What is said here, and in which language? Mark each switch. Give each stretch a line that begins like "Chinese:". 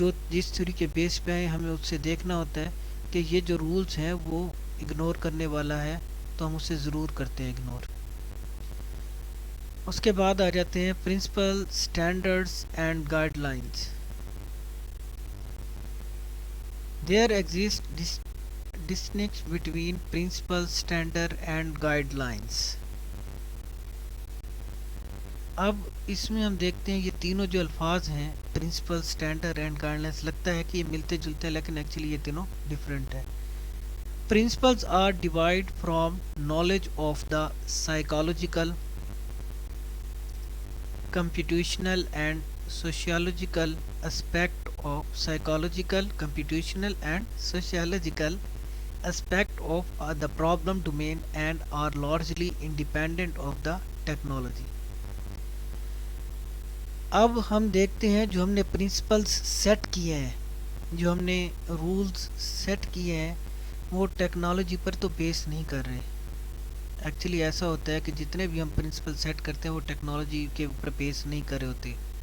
Urdu: جس تھیوری کے بیس پہ آئے ہمیں اس سے دیکھنا ہوتا ہے کہ یہ جو رولز ہیں وہ اگنور کرنے والا ہے تو ہم اسے ضرور کرتے ہیں اگنور. اس کے بعد آ جاتے ہیں principal, standards and guide lines.
English: There exists distinction between principle, standard and guidelines.
Urdu: اب اس میں ہم دیکھتے ہیں یہ تینوں جو الفاظ ہیں principal, standard and guide lines, لگتا ہے کہ یہ ملتے جلتے ہیں لیکن ایکچولی یہ تینوں ڈفرینٹ ہیں.
English: Principles are derived from knowledge of the psychological, computational and sociological aspect of computational and sociological aspect of the problem domain and are largely independent of the technology.
Urdu: اب ہم دیکھتے ہیں جو ہم نے پرنسپلز سیٹ کیے ہیں، جو ہم نے رولز سیٹ کیے ہیں، وہ ٹیکنالوجی پر تو بیس نہیں کر رہے. ایکچولی ایسا ہوتا ہے کہ جتنے بھی ہم پرنسپل سیٹ کرتے ہیں وہ ٹیکنالوجی کے اوپر بیس نہیں کر رہے ہوتے.